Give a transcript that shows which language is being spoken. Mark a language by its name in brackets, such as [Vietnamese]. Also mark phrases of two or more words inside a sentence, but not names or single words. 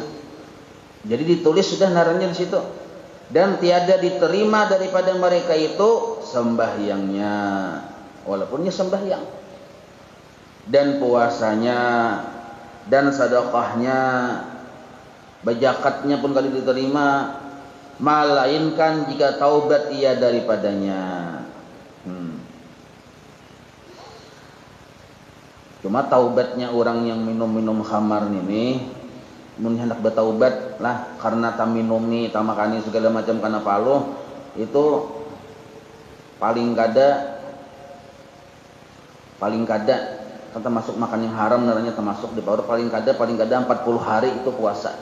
[Indonesian] Jadi ditulis sudah naranya di situ. Dan tiada diterima daripada mereka itu sembahyangnya, walaupunnya sembahyang, dan puasanya, dan sedekahnya, bajakatnya pun kali diterima, melainkan jika taubat ia daripadanya. Cuma taubatnya orang yang minum-minum khamar ini, [Banjar] mun hendak bertaubat lah karena tak minum nih, tak makan segala macam karena paluh, itu paling kada kan termasuk makan yang haram, naranya termasuk di bawah paling kada 40 hari itu puasa.